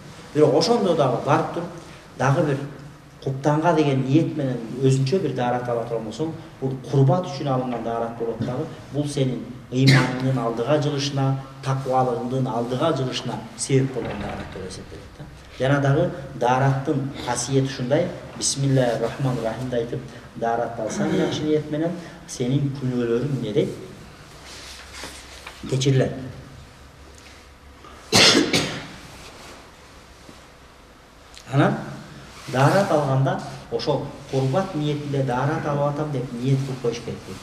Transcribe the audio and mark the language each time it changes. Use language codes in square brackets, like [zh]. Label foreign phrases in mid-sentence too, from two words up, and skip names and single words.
[ky] Бирок ошондо дагы барып туруп, дагы бир куптанга деген ниет менен өзүнчө бир daarat ала турган болсоң, бул курбат үчүн алынган daarat болот дагы. Бул сенин ыйманыңдын алдыга жылышына, таквалыгыңдын алдыга жылышына себеп болгон daarat деп эсептелет да. Жана дагы daarаттын касиети ушундай: Бисмиллахир-рахманир-рахим айтып daarat алсаң жакшы ниет менен сенин күнөөлөрүң эмне дейт? Кечирилет. Анан daarat алганда ошол курбат ниетинде daarat алып атам деп ниет кылып коюш керек дейт.